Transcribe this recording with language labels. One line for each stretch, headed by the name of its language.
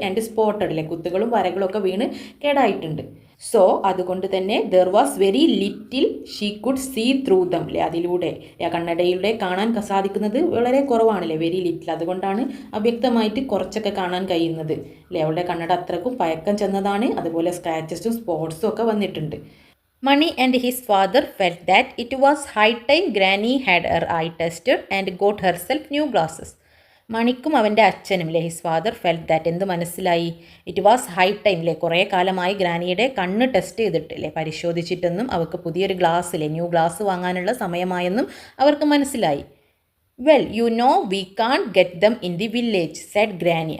English: and spotted
Malayalam: അല്ലെ, കുത്തുകളും വരകളും ഒക്കെ വീണ് കേടായിട്ടുണ്ട്. സോ അതുകൊണ്ട് തന്നെ
English: there was very little she could see through them
Malayalam: അല്ലെ, അതിലൂടെ കണ്ണടയിലൂടെ കാണാൻ സാധിക്കുന്നത് വളരെ കുറവാണല്ലേ,
English: very little,
Malayalam: അതുകൊണ്ടാണ് അവ്യക്തമായിട്ട് കുറച്ചൊക്കെ കാണാൻ കഴിയുന്നത് അല്ലെ. അവളുടെ കണ്ണട അത്രക്കും പഴക്കം ചെന്നതാണ്, അതുപോലെ സ്ക്രാച്ചസും സ്പോട്സും ഒക്കെ വന്നിട്ടുണ്ട്.
English: Mani and his father felt that it was high time Granny had her eye tested and got herself new glasses.
Malayalam: മണിക്കും അവൻ്റെ അച്ഛനും അല്ലേ,
English: his father felt that,
Malayalam: എന്ത് മനസ്സിലായി?
English: it was high time
Malayalam: അല്ലേ, കുറേ കാലമായി ഗ്രാനിയുടെ കണ്ണ് ടെസ്റ്റ് ചെയ്തിട്ട് അല്ലേ, പരിശോധിച്ചിട്ടെന്നും അവർക്ക് പുതിയൊരു ഗ്ലാസ് അല്ലേ, ന്യൂ ഗ്ലാസ് വാങ്ങാനുള്ള സമയമായെന്നും അവർക്ക് മനസ്സിലായി.
English: Well you know we can't get them in the village said granny.